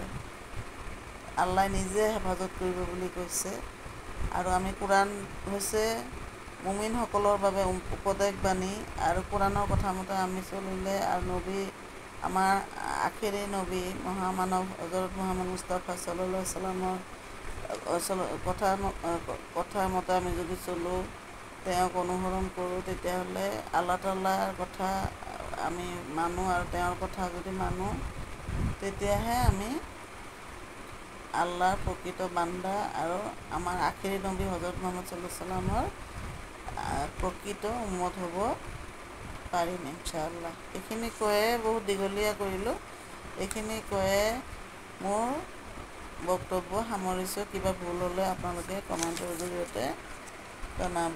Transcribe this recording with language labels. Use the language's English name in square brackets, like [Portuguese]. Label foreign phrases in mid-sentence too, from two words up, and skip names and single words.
[Assamese] আল্লাই নিজে হেফাজত কৰিব বুলি কৈছে। আৰু আমি কোৰাণ হৈছে মুমিনসকলৰ বাবে উপদেশবাণী, আৰু কোৰাণৰ কথা মতে আমি চলিলে, আৰু আমাৰ আখেৰী নবী মহামানৱ হজৰত মুহাম্মদ মুস্তাফা [Arabic] صلى الله عليه [Assamese] wasallamৰ কথা মতে আমি যদি চলোঁ, তেওঁক অনুসৰণ কৰোঁ, তেতিয়াহ'লে আল্লাহ তাআলাৰ কথা আমি মানোঁ, আৰু তেওঁৰ কথা যদি মানোঁ, তেতিয়াহে আমি আল্লাহৰ প্ৰকৃত বান্দা, আৰু আমাৰ আখেৰী নবী হজৰত মুহাম্মদ [Arabic] صلى الله عليه وسلم [Assamese] প্ৰকৃত উম্মত হ'ব পাৰিম ইনশাআল্লাহ। এইখিনি কৈয়ে বহুত দীঘলীয়া কৰিলোঁ। এইখিনি কৈয়ে মোৰ বক্তব্য সামৰিছোঁ। কিবা ভুল হ'লে আপোনালোকে কমেণ্টৰ জৰিয়তে জনাব।